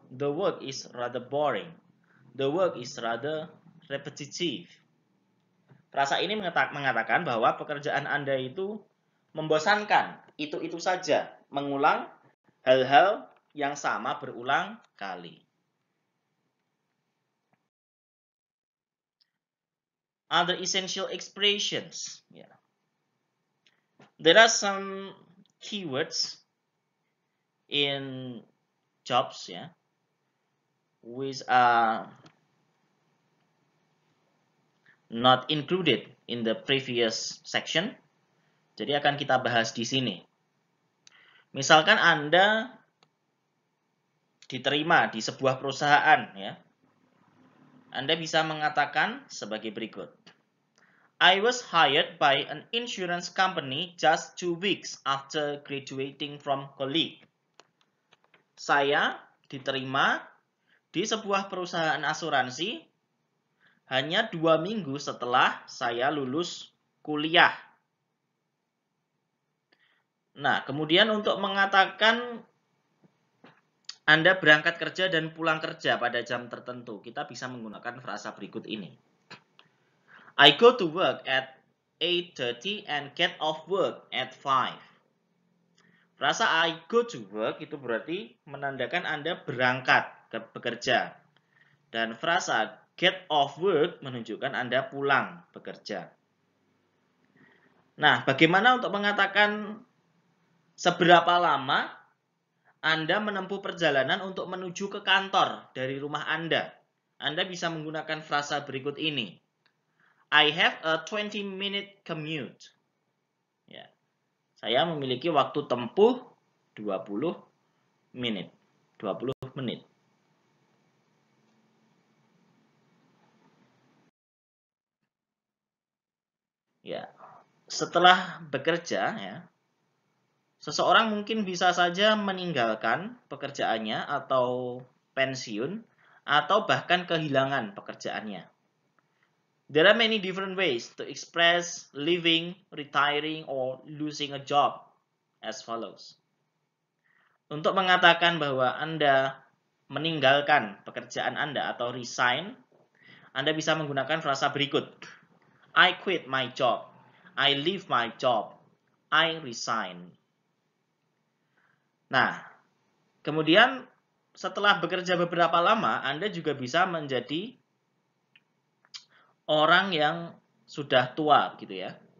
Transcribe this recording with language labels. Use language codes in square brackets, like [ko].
[en] The work is rather boring. The work is rather repetitive. [id] Frasa ini mengatakan bahwa pekerjaan Anda itu membosankan. Itu saja, mengulang hal-hal yang sama berulang kali. [en] Other essential expressions. Yeah. There are some keywords in jobs, yeah, which are not included in the previous section. [id] Jadi akan kita bahas di sini. Misalkan Anda diterima di sebuah perusahaan, ya. Anda bisa mengatakan sebagai berikut. [en] I was hired by an insurance company just 2 weeks after graduating from college. [id] Saya diterima di sebuah perusahaan asuransi hanya 2 minggu setelah saya lulus kuliah. Nah, kemudian untuk mengatakan Anda berangkat kerja dan pulang kerja pada jam tertentu, kita bisa menggunakan frasa berikut ini. [en] I go to work at 8:30 and get off work at 5. [id] Frasa [en] I go to work [id] itu berarti menandakan Anda berangkat bekerja. Dan frasa [en] get off work [id] menunjukkan Anda pulang bekerja. Nah, bagaimana untuk mengatakan seberapa lama Anda menempuh perjalanan untuk menuju ke kantor dari rumah Anda? Anda bisa menggunakan frasa berikut ini. [en] I have a 20-minute commute. [id] Ya. Saya memiliki waktu tempuh 20 menit. 20 menit. Ya. Setelah bekerja, ya, seseorang mungkin bisa saja meninggalkan pekerjaannya atau pensiun atau bahkan kehilangan pekerjaannya. [en] There are many different ways to express leaving, retiring, or losing a job as follows. [id] Untuk mengatakan bahwa Anda meninggalkan pekerjaan Anda atau resign, Anda bisa menggunakan frasa berikut. [en] I quit my job. I leave my job. I resign. [id] Nah, kemudian setelah bekerja beberapa lama, Anda juga bisa menjadi orang yang sudah tua gitu ya.